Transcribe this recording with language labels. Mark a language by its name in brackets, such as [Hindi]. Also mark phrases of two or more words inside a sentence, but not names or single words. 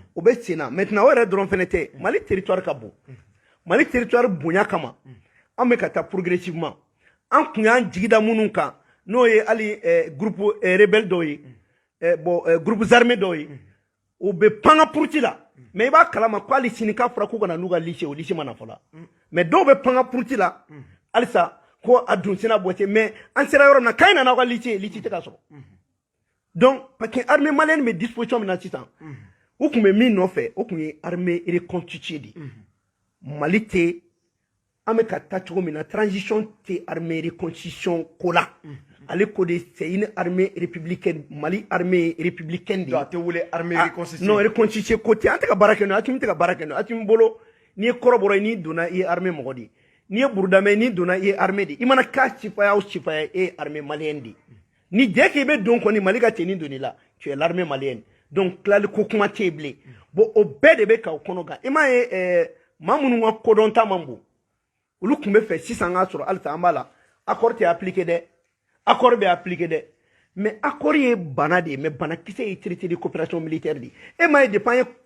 [Bambara] o bɛ sen na maintenant o yɛrɛ dɔrɔn fɛnɛ tɛ Mali territoire ka bon Mali territoire bonya kama an bɛ ka taa progressivement an kun y'an jigida minnu kan n'o ye hali [French] groupe rebelle [Bambara] dɔw ye [French] groupes armés [Bambara] dɔw ye o bɛ pan ka puruti la mais i b'a kalama ko hali sini k'a fɔra k'u kana n'u ka lycée o lycée ma na fɔlɔ mais dɔw bɛ pan ka puruti la halisa ko a dun sina bɔ ten mais an sera yɔrɔ min na k'a nana aw ka lycée tɛ ka sɔrɔ [French] donc parce que armée malienne [Bambara] bɛ disposition min na sisan u tun bɛ min nɔfɛ o tun ye [French] armée reconstituée [Bambara] de Mali tɛ an bɛ ka taa cogo min na transition tɛ armée reconstitution ko la ale ko de [French] c'est une armée républicaine [Bambara] Mali [French] armée républicaine [Bambara] de a tɛ wele [French] armée reconstituée [Bambara] non reconstituée ko tɛ an tɛ ka baara kɛ n'o ye Asimi tɛ ka baara kɛ n'o ye Asimi bolo n'i ye kɔrɔbɔrɔ ye n'i donna i ye armée mɔgɔ de ye n'i ye burudamɛ n'i donna i ye armée de ye i mana k'a sifaya o sifaya e ye [French] armée malienne [Bambara] de ye ni [French] dès que [Bambara] i bɛ don kɔni Mali ka tenue donni la [French] tu es l'armée malienne donc [Bambara] tilali ko kuma tɛ yen bilen bon o bɛɛ de bɛ k'aw kɔnɔ kan i m'a ye maa minnu ka kodɔnta man bon olu tun bɛ fɛ sisan k'a sɔrɔ halisa an b'a la accord tɛ appliqué dɛ accord bɛ appliqué dɛ mais accord ye bana de ye mais banakisɛ ye [French] traité de coopération militaire [Bambara] de ye e m'a ye depuis an ye traité